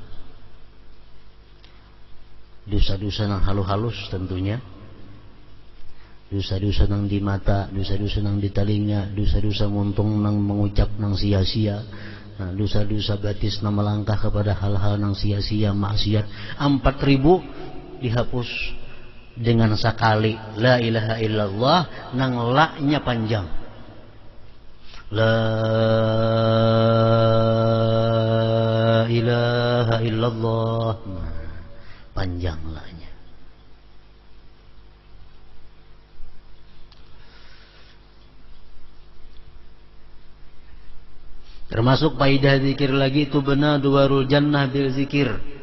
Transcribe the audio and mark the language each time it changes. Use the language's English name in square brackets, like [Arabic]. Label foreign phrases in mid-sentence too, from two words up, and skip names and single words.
[Indonesian] Dosa-dosa yang halus-halus tentunya, dosa-dosa yang di mata, dosa-dosa yang di telinga, dosa-dosa muntung yang mengucap yang sia-sia, dosa-dosa batis yang melangkah kepada hal-hal yang sia-sia, maksiat, 4.000 dihapus dengan sekali [Arabic] لا إله إلا الله [Indonesian] nang la-nya panjang. [Arabic] لا إله إلا الله, [Indonesian] panjang la-nya. Termasuk faidah zikir lagi itu benar [Arabic] دوار الجنة بالذكر.